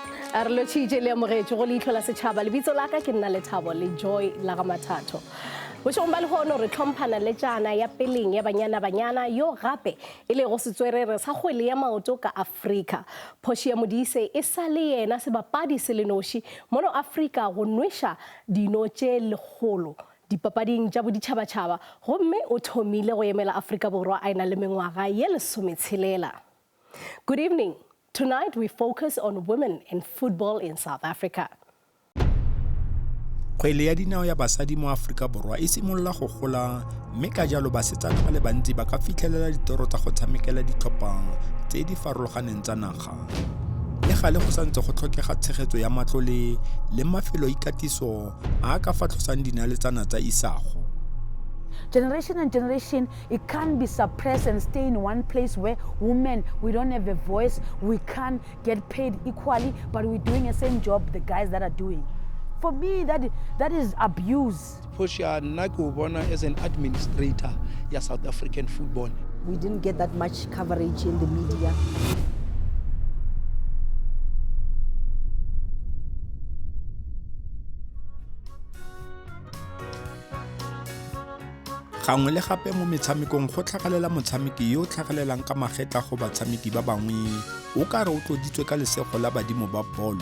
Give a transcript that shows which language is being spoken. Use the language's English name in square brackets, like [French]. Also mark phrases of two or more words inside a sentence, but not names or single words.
[Northern Sotho] a re lotšhitše le amogetše go Leihlo la Sechaba lebitso la ka ke nna Lethabo le Joy la ga Mathatho bošong ba lehono re tlhomphana le tšana ya peleng ya banyana yo gape e le go setswerere sa kgwele ya maoto ka Afrika. Portia Modise e sa le yena sebapadi se le noši mono Afrika go nweša dino tše legolo dipapading tša boditšhabatšhaba gomme o thomile go emela Afrika Borwa a ena le mengwaga ye 16. [English] Good evening. Tonight we focus on women in football in South Africa. [Tswana] Kgwele ya dinao ya basadi mo Afrika Borwa e simolola go gola mme ka jalo basetsana ba le bantsi ba ka fitlhelela ditoro tsa go tshamekela ditlhopha tse di farologaneng tsa naga. Le gale go santse go tlhokega tshegetso ya matlole le mafelo a ikatiso a ka fa tlosang dinaletsana tsa isago. [English] Generation and generation, it can't be suppressed and stay in one place where women, we don't have a voice, we can't get paid equally, but we're doing the same job the guys that are doing. For me, that is abuse. Portia Modise as an administrator in South African football. We didn't get that much coverage in the media. [Tswana] Gangwe le gape mo metshamekong go tlhagalela motshameki yo tlhagalelang ka magetla go batshameki ba bangwe o ka re o tloditswe ka lesego la badimo ba bolo.